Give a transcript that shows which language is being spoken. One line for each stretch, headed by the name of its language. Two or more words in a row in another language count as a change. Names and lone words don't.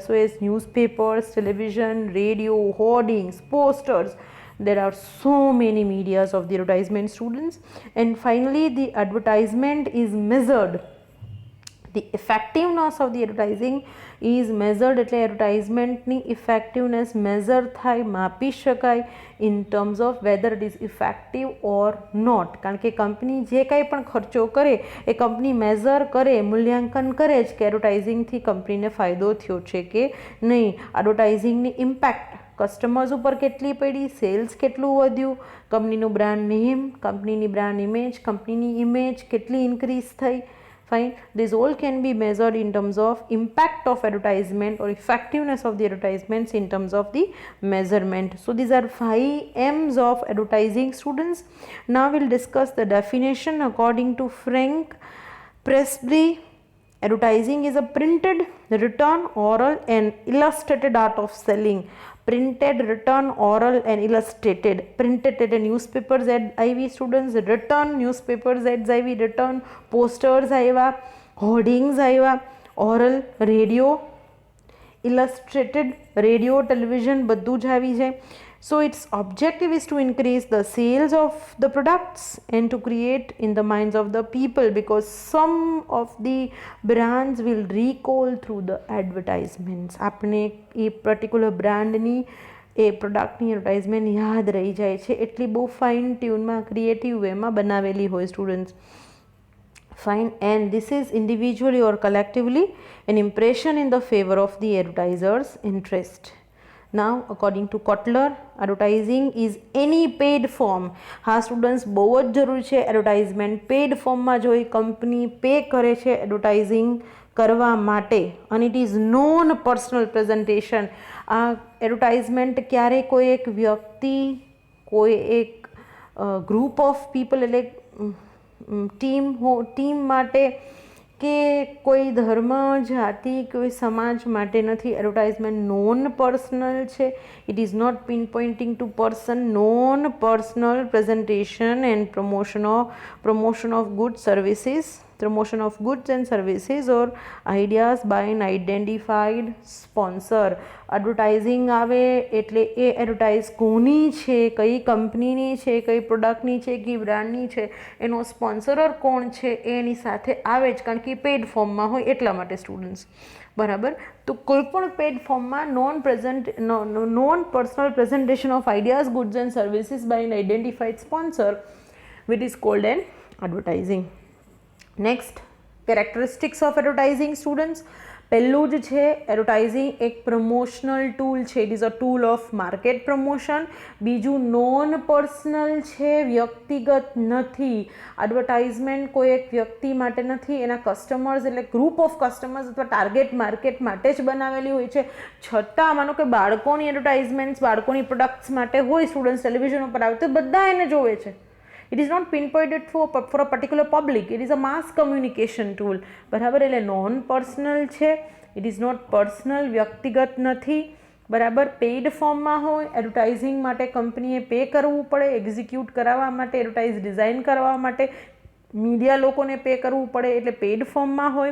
English: So as newspapers, television, radio, hoardings, posters, there are so many medias of the advertisement, students. And finally the advertisement is measured. The effectiveness of the advertising is measured, એટલે advertisement ની effectiveness measure થાય,
Gujarati: માપી શકાય
English: in terms of whether it is effective or not.
Gujarati: કારણ કે કંપની જે કાંઈ પણ ખર્ચો કરે એ કંપની મેઝર કરે, મૂલ્યાંકન કરે જ કે એડવર્ટાઇઝિંગથી કંપનીને ફાયદો થયો છે કે નહીં. એડવર્ટાઇઝિંગની
English: impact customers
Gujarati: ઉપર કેટલી પડી, સેલ્સ કેટલું વધ્યું, કંપનીનું
English: brand name,
Gujarati: કંપનીની
English: brand image,
Gujarati: કંપનીની ઇમેજ કેટલી ઇન્ક્રીઝ થઈ.
English: Fine. This all can be measured in terms of impact of advertisement or effectiveness of the advertisements in terms of the measurement. So these are 5 M's of advertising, students. Now we'll discuss the definition according to Frank Presby. Advertising is a printed, written, oral and illustrated art of selling. Printed, written, oral and illustrated. Printed at newspapers at IV, students. Written newspapers at IV, written posters आया, hoardings आया, oral radio, illustrated radio, television
Gujarati: બધું જ આવી જાય.
English: So its objective is to increase the sales of the products and to create in the minds of the people, because some of the brands will recall through the advertisements.
Gujarati: આપણે એ
English: particular brandની
Gujarati: એ
English: productની advertisement
Gujarati: યાદ રહી જાય છે, એટલી બહુ
English: fine tuneમાં creative wayમાં
Gujarati: બનાવેલી હોય સ્ટુડન્ટ્સ.
English: Fine. And this is individually or collectively an impression in the favor of the advertiser's interest. Now according to Kotler, advertising is any paid form.
Gujarati: હા સ્ટુડન્ટ્સ બહુ જ જરૂરી છે,
English: advertisement paid formમાં
Gujarati: જો એ કંપની પે કરે છે એડવર્ટાઇઝિંગ કરવા માટે, અને
English: it is non personal presentation.
Gujarati: આ એડવર્ટાઇઝમેન્ટ ક્યારે કોઈ એક વ્યક્તિ, કોઈ એક
English: group of people
Gujarati: એટલે ટીમ માટે કે કોઈ ધર્મ, જાતિ, કોઈ સમાજ માટે નથી.
English: advertisement non personal છે. it is not pin pointing to person. non personal presentation and promotion of goods services, promotion of goods and services or ideas by an identified sponsor.
Gujarati: એડવર્ટાઇઝિંગ આવે એટલે એ એડવર્ટાઇઝ કોની છે, કઈ કંપનીની છે, કઈ પ્રોડક્ટની છે, કઈ બ્રાન્ડની છે, એનો સ્પોન્સરર કોણ છે એની સાથે આવે જ, કારણ કે
English: paid formમાં
Gujarati: હોય એટલા માટે સ્ટુડન્ટ્સ. બરાબર. તો કોઈ પણ
English: paid formમાં non personal presentation of ideas, goods and services by an identified sponsor which is called an advertising. Next, characteristics of advertising students.
Gujarati: પહેલું જ છે, એડવર્ટાઇઝિંગ એક
English: promotional tool
Gujarati: છે.
English: it is a tool of market promotion. બીજું, non personal
Gujarati: છે, વ્યક્તિગત નથી. એડવર્ટાઇઝમેન્ટ કોઈ એક વ્યક્તિ માટે નથી, એના કસ્ટમર્સ એટલે
English: group of customers
Gujarati: અથવા
English: target market
Gujarati: માટે જ બનાવેલી હોય છે. છતાં માનો કે બાળકોની એડવર્ટાઇઝમેન્ટ્સ, બાળકોની પ્રોડક્ટ્સ માટે હોય,
English: students television
Gujarati: ઉપર આવે તો બધા એને જોવે છે.
English: It is not pinpointed for a particular public. It is a mass communication tool.
Gujarati: બરાબર. એટલે
English: non personal
Gujarati: છે.
English: it is not personal,
Gujarati: વ્યક્તિગત નથી. બરાબર.
English: paid formમાં
Gujarati: હોય. એડવર્ટાઇઝિંગ માટે કંપનીએ પે કરવું પડે, એક્ઝિક્યુટ કરાવવા માટે,
English: advertise design
Gujarati: કરવા માટે મીડિયા લોકોને પે કરવું પડે, એટલે
English: paid formમાં
Gujarati: હોય.